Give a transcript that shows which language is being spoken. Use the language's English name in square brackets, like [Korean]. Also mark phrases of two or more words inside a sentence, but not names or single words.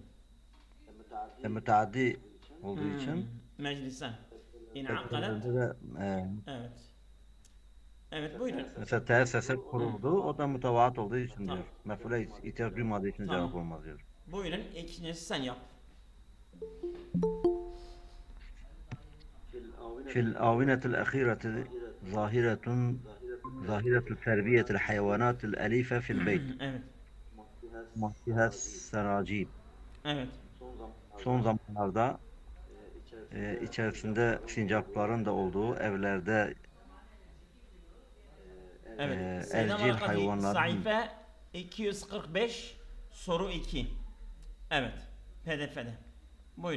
[Turkish] Müteaddi olduğu için. Meclisen. İn'akadet. Evet. Evet buyurun. Mesela teesseset kuruldu. O da mutavaat olduğu için Tamam. diyor. Mef'ule ihtiyaç duymadığı için Tamam. cevap olmaz diyor. Buyurun ikincisi sen yap. [Arabic] في الآونة الأخيرة ظاهرة تربية الحيوانات الأليفة في البيت [Turkish] Evet. [Arabic] محتها السراجيب. [Turkish] Evet. Son zamanlarda içerisinde sincapların da olduğu evlerde Evet. evcil hayvanların Sayfa 245 soru 2. Evet. PDF'de. Buyurun.